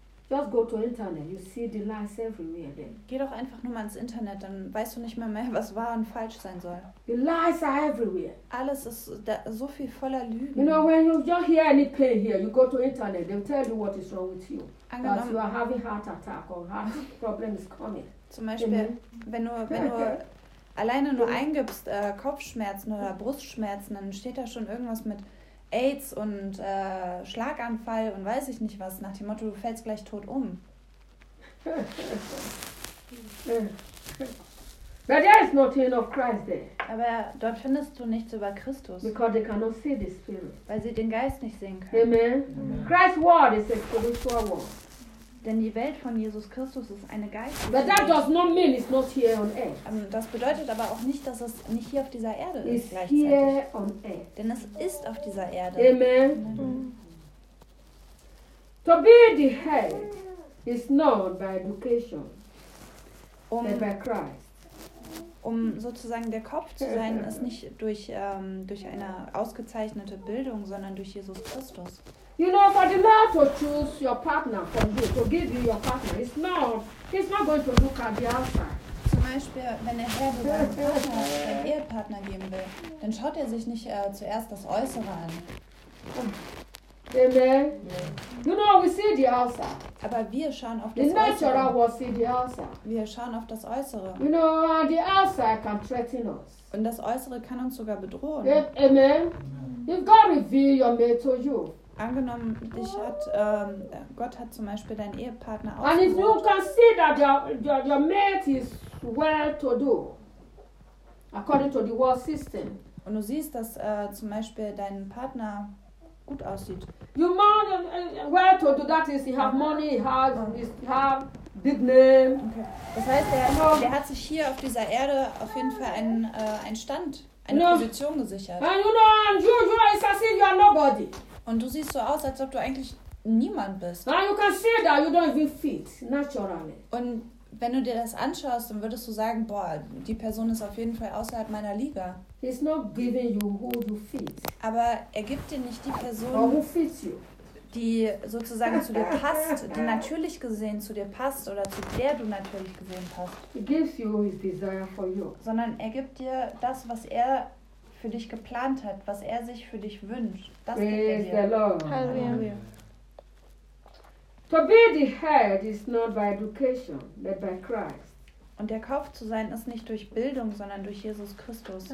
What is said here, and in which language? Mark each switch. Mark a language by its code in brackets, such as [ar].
[en] Just go to internet, you see the lies everywhere then. [de] Geh doch einfach nur mal ins Internet, dann weißt du nicht mehr, was wahr und falsch sein soll. [en] The lies are everywhere. [de] Alles ist da, so viel voller Lügen. [en] You know, when you don't hear any pain here, you go to internet, they'll tell you what is wrong with you. [de] Angenommen, [en] that you are having heart attack or heart problem is coming. [de] Zum Beispiel, mm-hmm. wenn du alleine nur eingibst, Kopfschmerzen oder Brustschmerzen, dann steht da schon irgendwas mit AIDS und Schlaganfall und weiß ich nicht was, nach dem Motto, du fällst gleich tot um. [en] But there is nothing of Christ there. [de] Aber dort findest du nichts über Christus. [en] Because they cannot see the Spirit. [de] Weil sie den Geist nicht sehen können. [en] Amen. Amen. Christ's word is a spiritual word. [de] Denn die Welt von Jesus Christus ist eine geistliche. [en] But that does not mean it's not here on earth. [de] Das bedeutet aber auch nicht, dass es nicht hier auf dieser Erde ist. [en] It's here on earth. [de] Denn es ist auf dieser Erde. [en] Amen. Amen. To be the head is known by education. By Christ. [de] Um sozusagen der Kopf zu sein, ist nicht durch, durch eine ausgezeichnete Bildung, sondern durch Jesus Christus. [en] You know, for the Lord to choose your partner from you, to give you your partner, it's not going to look at the outside. [de] Zum Beispiel, wenn der Herr dir seinen Ehepartner geben will, dann schaut er sich nicht zuerst das Äußere an. [en] Amen. Yeah. You know, we see the outside. [de] Aber wir schauen auf das Äußere. [en] The natural world see the outside. [de] Wir schauen auf das Äußere. [en] You know, the outside can threaten us. [de] Und das Äußere kann uns sogar bedrohen. [en] Amen. If God reveal your mate to you. [de] Angenommen, dich hat, Gott hat zum Beispiel deinen Ehepartner ausgesucht. [en] And if you can see that your mate is well to do, according to the world system. [de] Und du siehst, dass zum Beispiel dein Partner gut aussieht. [en] You man well to do, that is, he have money, he have big name. Okay. [de] Das heißt, der hat sich hier auf dieser Erde auf jeden Fall einen Stand, eine Position gesichert. [en] And you know, and you know, it's as if you are nobody. [de] Und du siehst so aus, als ob du eigentlich niemand bist. [en] Now you can see that you don't even fit naturally. [de] Und wenn du dir das anschaust, dann würdest du sagen, boah, die Person ist auf jeden Fall außerhalb meiner Liga. [en] He's not giving you who you fit. [de] Aber er gibt dir nicht die Person, [en] or who fits you, [de] die sozusagen zu dir passt, die natürlich gesehen zu dir passt oder zu der du natürlich gesehen passt. [en] He gives you his desire for you. [de] Sondern er gibt dir das, was er für dich geplant hat, was er sich für dich wünscht. Das [en] praise [de] gibt er dir. [en] Halleluja. To be the head is not by education, but by Christ. [de] Und der Kopf zu sein ist nicht durch Bildung, sondern durch Jesus Christus.